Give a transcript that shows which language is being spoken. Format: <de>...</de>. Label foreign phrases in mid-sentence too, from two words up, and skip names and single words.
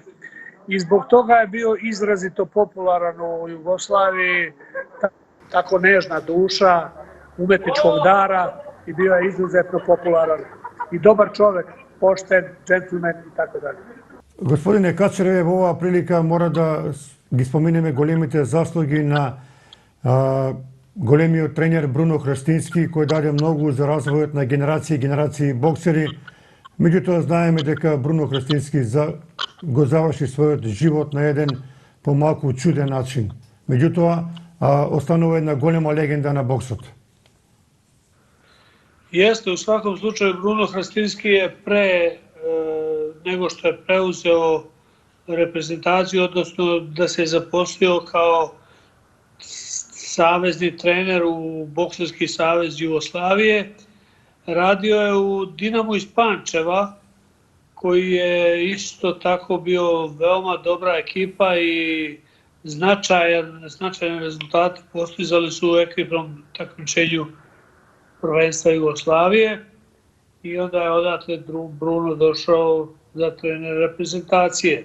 <sr>I zbog toga je bio izrazito popularan u Jugoslaviji, tako nežna duša, umetničkog dara i bio je izuzetno popularan i dobar čovek, pošten, džentlmen i tako dalje.</sr> <mk>Господине Качареве, во оваа прилика мора да ги споменеме големите заслуги на големиот тренер Бруно Хрстински, кој даде многу за развојот на генерации и генерации боксери. Меѓутоа, знаеме дека Бруно Хрстински го заврши својот живот на еден помалку чуден начин. Меѓутоа, останува една голема легенда на боксот.</mk> <sr>Jeste, u svakom slučaju Bruno Hrastinski je pre nego što je preuzeo reprezentaciju, odnosno da se je zaposlio kao savezni trener u Bokserski savez Jugoslavije, radio je u Dinamu iz Pančeva, koji je isto tako bio veoma dobra ekipa i značajne rezultate postizali su u ekipnom takmičenju prvenstva Jugoslavije i onda je odatle Bruno došao za trener reprezentacije.</sr>